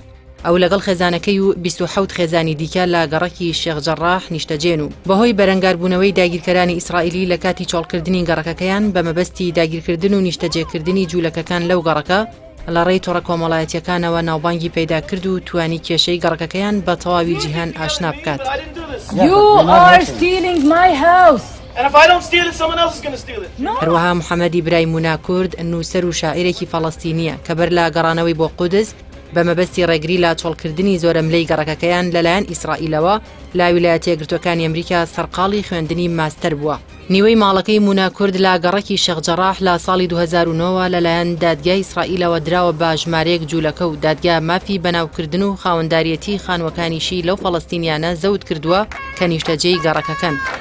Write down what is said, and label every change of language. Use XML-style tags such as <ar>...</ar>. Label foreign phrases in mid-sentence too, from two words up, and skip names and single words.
<ckb>ئەو لەگەڵ خێزانەکەی و 27 خێزانی دیکە لە گەڕەکی شێخ جەڕاح نیشتەجێن و بەهۆی بەرەنگاربوونەوەی داگیرکەرانی ئیسرائیلی لە کاتی چۆڵکردنی گەڕەکەکەیان بە مەبەستی داگیرکردن و نیشتەجێکردنی جوولەکەکان لەو گەڕەکە لە ڕێی تۆڕە کۆمەڵایەتیەکانەوە ناوبانگی پەیدا کرد و توانی کێشەی گەڕەکەکەیان بە تەواوی جیهان ئاشنا بکات.</ckb> <en>You are stealing my house. And if I don't steal it, someone else is going to steal it.</en> <ckb>هەروەها محەممەدی برای مونا کورد نووسەر و شاعیرێکی فەڵەستینیە کە بەر لە گەڕانەوەی بۆ قودس بە مەبەستی ڕێگری لە چۆڵکردنی زۆرە ملەی گەڕەکەکەیان لەلایەن ئیسرائیلەوە لا ویلایەتە یەکگرتووەکانی ئەمریکا سەرقاڵی خوێندنی ماستەر بووە. نیوەی ماڵەکەی مونا کورد لە گەڕەکی شێخ جەڕاح لە ساڵی 2009 لەلایەن دادگای ئیسرائیلەوە دراوە بە ژمارەیەک جوولەکە و دادگا مافی بەناوکردن و خاوەنداریەتی خانوەکانیشی لەو فەڵەستینیانە زەوت کردووە کە نیشتەجێی گەڕەکەکەن.</ckb>